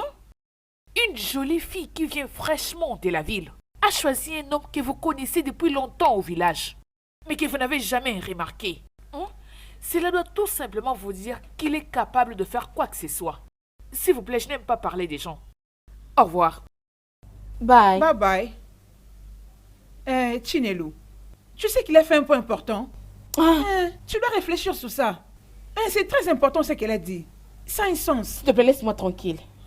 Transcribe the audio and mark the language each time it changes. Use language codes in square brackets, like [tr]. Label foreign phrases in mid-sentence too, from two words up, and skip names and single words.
[fr] Une jolie fille qui vient fraîchement de la ville a choisi un homme que vous connaissez depuis longtemps au village, mais que vous n'avez jamais remarqué. Hein? Cela doit tout simplement vous dire qu'il est capable de faire quoi que ce soit. S'il vous plaît, je n'aime pas parler des gens. Au revoir. Bye. Bye. Chinelo, tu sais qu'il a fait un point important. Tu dois réfléchir sur ça. C'est très important ce qu'elle a dit. Ça a un sens. S'il te plaît, laisse-moi tranquille.